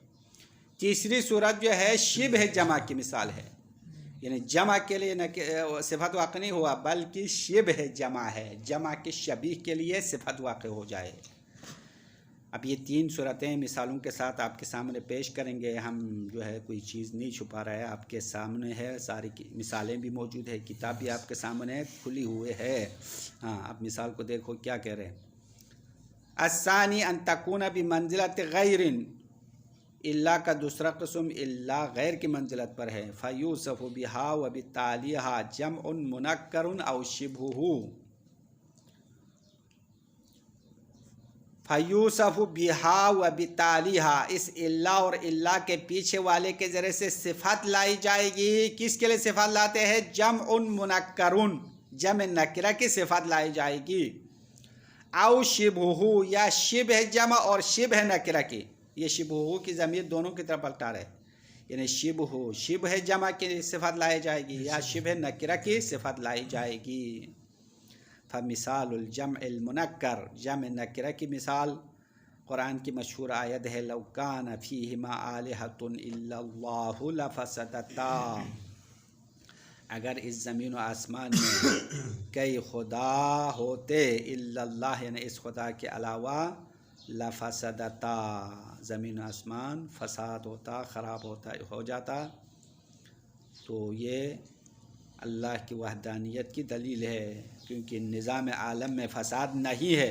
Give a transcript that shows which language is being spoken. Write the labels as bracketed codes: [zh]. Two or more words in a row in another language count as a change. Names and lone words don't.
[ur] تیسری صورت جو ہے شبہ جمع کی مثال ہے، یعنی جمع کے لیے صفت واقع نہیں ہوا بلکہ شبہ جمع ہے، جمع کے شبیہ کے لیے صفت واقع ہو جائے. اب یہ 3 صورتیں مثالوں کے ساتھ آپ کے سامنے پیش کریں گے. ہم جو ہے کوئی چیز نہیں چھپا رہا ہے، آپ کے سامنے ہے، ساری مثالیں بھی موجود ہے، کتاب بھی آپ کے سامنے کھلی ہوئے ہے. ہاں، آپ مثال کو دیکھو کیا کہہ رہے ہیں. [ar] الثاني أن تكون بمنزلة غيرٍ, [ur] إلا کا دوسرا قسم إلا غیر کی منزلت پر ہے. [ar] فيوصف بها وبتاليها جمعٌ منكرٌ أو شبهه، فيوصف بها وبتاليها, [ur] اس إلا اور إلا کے پیچھے والے کے ذریعے سے صفت لائی جائے گی. کس کے لیے صفت لاتے ہیں? [ar] جمعٌ منكرٌ, [ur] جمع نکرہ کی صفت لائی جائے گی. [ar] أو شبهه, [ur] یا شبہ جمع اور شبہ نکرہ کی، یہ شبہہ کی ضمیر دونوں کی طرف پلٹا رہے، یعنی شبہ شبہ جمع کی صفت لائی جائے گی یا شبہ نکرہ کی صفت لائی جائے گی. [ar] فمثال الجمع المنكر, [ur] جمع نکرہ کی مثال قرآن کی مشہور آیت ہے, [ar] لو كان فيهما آلهةٌ إلا الله لفسدتا, [ur] اگر اس زمین و آسمان میں کئی خدا ہوتے، إلا الله یعنی اس خدا کے علاوہ، لفسدتا زمین آسمان فساد ہوتا، خراب ہوتا، ہو جاتا. تو یہ اللہ کی وحدانیت کی دلیل ہے، کیونکہ نظام عالم میں فساد نہیں ہے.